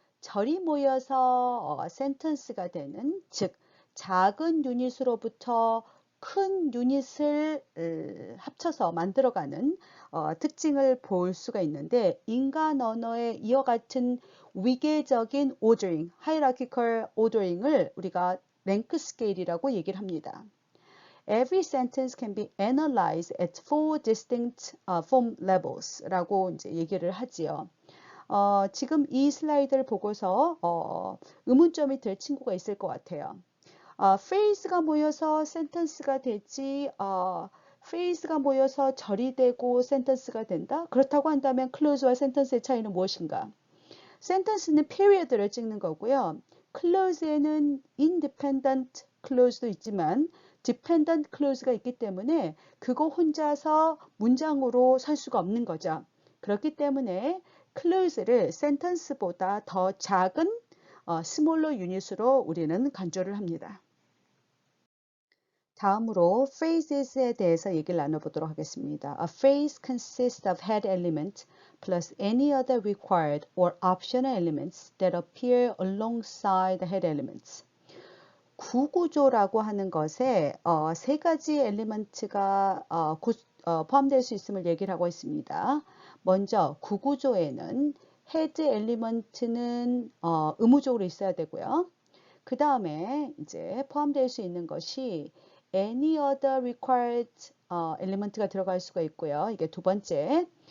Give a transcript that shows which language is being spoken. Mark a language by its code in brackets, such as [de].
[ko] 절이 모여서 센텐스가 되는, 즉 작은 유닛으로부터 큰 유닛을 합쳐서 만들어가는 특징을 볼 수가 있는데, 인간 언어의 이와 같은 위계적인 오더링, hierarchical ordering을 우리가 랭크 스케일이라고 얘기를 합니다. [en] Every sentence can be analyzed at four distinct form levels [ko] 라고 이제 얘기를 하지요. 지금 이 슬라이드를 보고서 의문점이 들 친구가 있을 것 같아요. phrase가 모여서 sentence가 되지, phrase가 모여서 절이 되고 sentence가 된다? 그렇다고 한다면 clause와 sentence의 차이는 무엇인가? sentence는 period를 찍는 거고요. clause에는 independent clause도 있지만 dependent clause가 있기 때문에 그거 혼자서 문장으로 설 수가 없는 거죠. 그렇기 때문에 clause를 sentence보다 더 작은 smaller unit으로 우리는 간주를 합니다. 다음으로 phrases에 대해서 얘기를 나눠보도록 하겠습니다. [en] A phrase consists of head element plus any other required or optional elements that appear alongside the head elements. [ko] 구구조라고 하는 것에 세 가지 엘리먼트가 포함될 수 있음을 얘기를 하고 있습니다. 먼저 구구조에는 헤드 엘리먼트는 의무적으로 있어야 되고요. 그 다음에 이제 포함될 수 있는 것이 [en] any other required element [ko] 가 들어갈 수가 있고요. 이게 두 번째.